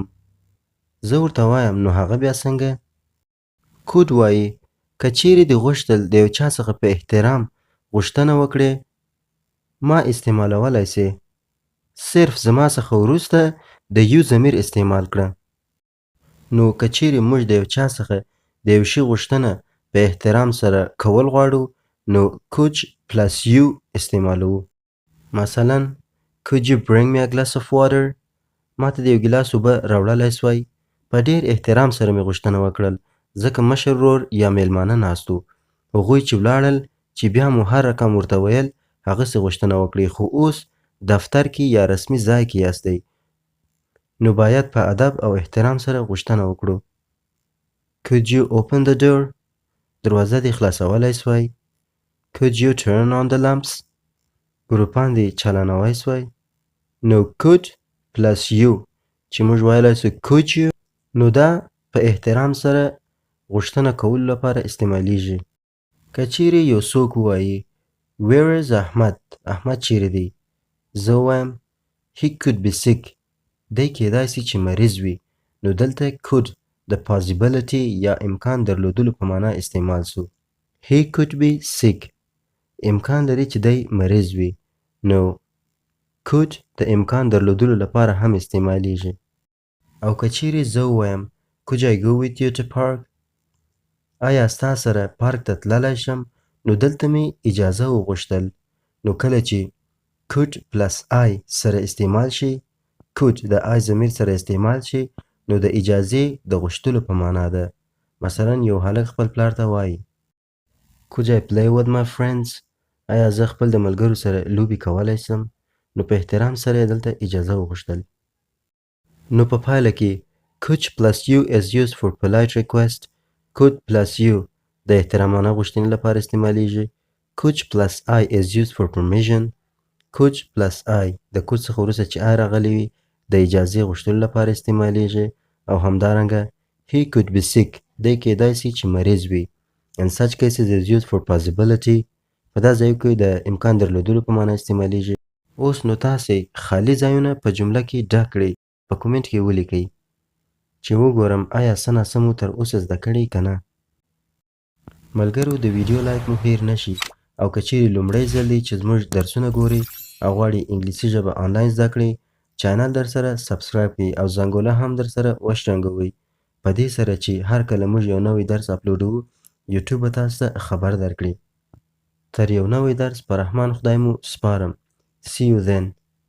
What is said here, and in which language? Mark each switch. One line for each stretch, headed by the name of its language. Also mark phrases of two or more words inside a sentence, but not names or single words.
Pashto: زه ورته وایم نو هغه بیا څنګه؟ could وایي که چیرې دې غوښتل د یو چا څخه په احترام غوښتنه وکړې ما استعمالولی سې صرف زما څخه وروسته د یو ضمیر استعمال کړه. نو که چیرې موږ د یو چا څخه د یو شي غوښتنه په احترام سره کول غواړو نو
English: could plus you
Pashto: استعمالوو.
English: مثلا could you bring me a glass of water؟
Pashto: ما ته د یو ګیلاس اوبه راوړلی سوای؟ په ډیر احترام سره مې غوښتنه وکړل ځکه مشر ورور یا میلمانه ناست وو. هغوی چې ولاړل چې بیا مو هر رقم ورته ویل هغسې غوښتنه وکړئ خو اوس دفتر کې یا رسمي ځای کې یاستئ نو باید په ادب او احترام سره غوښتنه وکړو.
English: could you open the door؟
Pashto: دروازه دې خلاصولی سوای؟
English: could you turn on the lamps؟
Pashto: ګروپان دې چلنوی سوی. نو
English: could plus you
Pashto: چې موږ ویلی سو
English: could you،
Pashto: نو دا په احترام سره غوښتنه کولو لپاره استعمالیږي. که چیرې یو څوک ووایي
English: Where is
Pashto: احمد؟ احمد چیرې دی؟ زه ووایم
English: He could be sick.
Pashto: دی کیدای سي چې مریض وي. نو دلته
English: could د possibility
Pashto: یا امکان درلودلو په معنا استعمال سو.
English: He could be sick.
Pashto: امکان لري چې دی مریض وي. نو could د امکان درلودلو لپاره هم استعمالیږي. او که چیرې زه ووایم
English: Could I go with you to park؟
Pashto: آیا ستا سره پارک ته تللی شم؟ نو دلته مې اجازه وغوښتل. نو کله چې
English: could plus I
Pashto: سره استعمال شي، could د I ضمیر سره استعمال شي، نو د اجازې د غوښتلو په معنا ده. مثلا یو هلک خپل پلار ته وایي
English: Could I play with my friends؟
Pashto: آیا زه خپل د ملګرو سره لوبې کولی سم؟ نو په احترام سره یې دلته اجازه وغوښتل. نو په پایله کې
English: could plus you is used for polite request. could plus you
Pashto: د احترامانه غوښتنې لپاره استعمالیږي.
English: could plus I is used for permission. could plus I
Pashto: د could څخه وروسته چې I راغلی وي د اجازې غوښتلو لپاره استعمالیږي. او همدارنګه
English: he could be sick.
Pashto: دی کیدای سي چې مریض وي.
English: In such cases is used for possibility.
Pashto: په دا ځایو کې د امکان درلودلو په معنا استعمالیږي. اوس نو تاسې خالي ځایونه په جمله کې ډک کړئ. په کومنټ کې ولیکئ چې وګورم آیا څه ناسم مو تر اوسه زده کړي که نه. ملګرو د ویډیو لایک مو هیر نشي. او که چیرې لومړی ځل دی چې زموږ درسونه ګورئ او غواړئ انګلیسي ژبه آنلاین زده کړئ، چینل در سره سبسکرایب کړئ او زنګوله هم در سره وشرنګوئ، په دې سره چې هر کله موږ یو نوی درس اپلوډوو یوټیوب به تاسو ته خبر درکړي. تر یو نوی درس په رحمان خدای مو سپارم.
English: See you then.